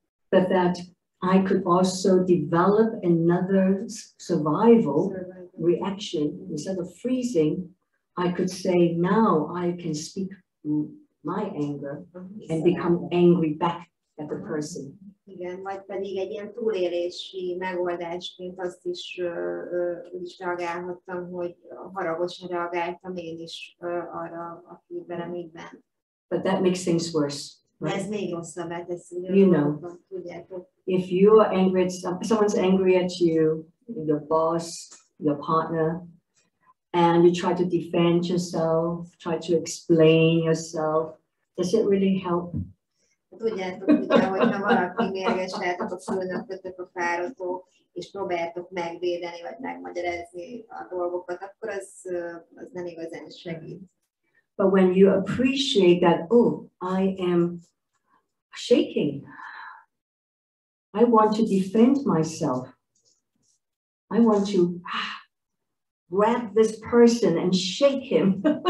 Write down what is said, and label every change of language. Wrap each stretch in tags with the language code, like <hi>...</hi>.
<en>But that I could also develop another survival reaction. Instead of freezing, I could say, now I can speak my anger and become angry back at the person.</en> <hu>Igen, vagy pedig egy ilyen túlélési megoldásként azt is úgy is reagálhattam, hogy haragosan reagáltam én is arra, aki velem így bánt.</hu> <en>But that makes things worse. Right?</en> <hu>Ez még rosszabbá teszi.</hu> <en>You know,</en> <hu>tudjátok.</hu> <en>If you are angry at someone's angry at you, your boss, your partner, and you try to defend yourself, try to explain yourself, does it really help?</en> <hu>Tudjátok, ugye, hogyha valaki mérges lehetek a főnökötök, a fáradók, és próbáljátok megvédeni, vagy megmagyarázni a dolgokat, akkor az nem igazán segít.</hu> <en>But when you appreciate that, oh, I am shaking. I want to defend myself. I want to grab this person and shake him.</en>